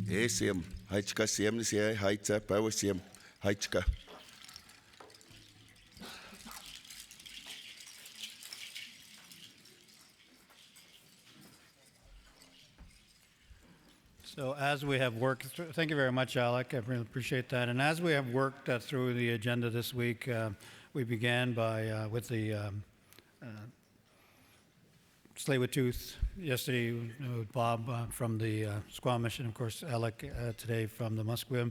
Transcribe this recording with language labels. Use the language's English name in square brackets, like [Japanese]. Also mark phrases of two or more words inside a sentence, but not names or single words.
[English] Siam, Haichka Siam Sia, Haitsa, Power Siam, Haichka. So as we have worked through, thank you very much, Alec. I really appreciate that. And as we have worked through the agenda this week, we began with the Tsleil-Waututh yesterday with Bob from the Squamish, and of course Alec today from the Musqueam.